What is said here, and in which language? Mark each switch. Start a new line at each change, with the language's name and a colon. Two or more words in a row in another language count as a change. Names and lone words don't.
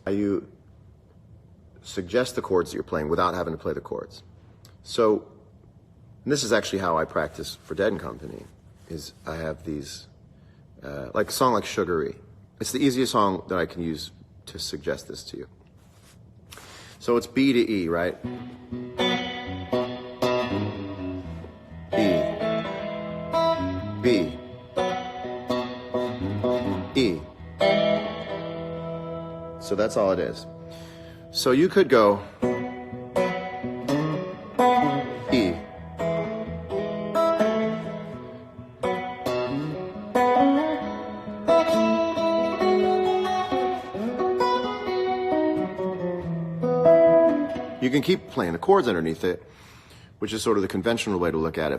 English: You suggest the chords that you're playing without having to play the chords. So, and this is actually how I practice for Dead & Company, is I have these, like a song like Sugary. It's the easiest song that I can use to suggest this to you. So it's B to E, right? E. B. E. So that's all it is. So you could go E. You can keep playing the chords underneath it, which is sort of the conventional way to look at it.